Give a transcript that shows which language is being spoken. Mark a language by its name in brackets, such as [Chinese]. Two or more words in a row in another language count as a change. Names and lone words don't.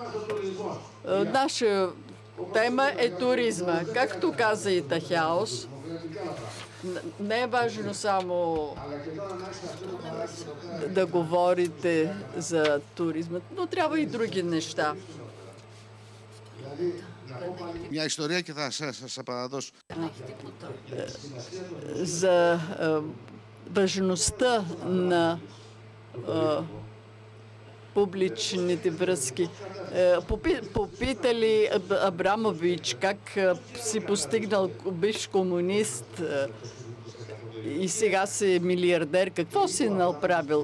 [Bulgarian] Наша тема е туризма. Както каза и Тахиаос, не е важно само да говорите за туризма, но трябва и други неща. [Greek] Μια ιστορία και θα σας απαντήσω. [Bulgarian] За важността на публичните връзки. Попитали Абрамович как си постигнал бивш комунист и сега си милиардер, какво си направил?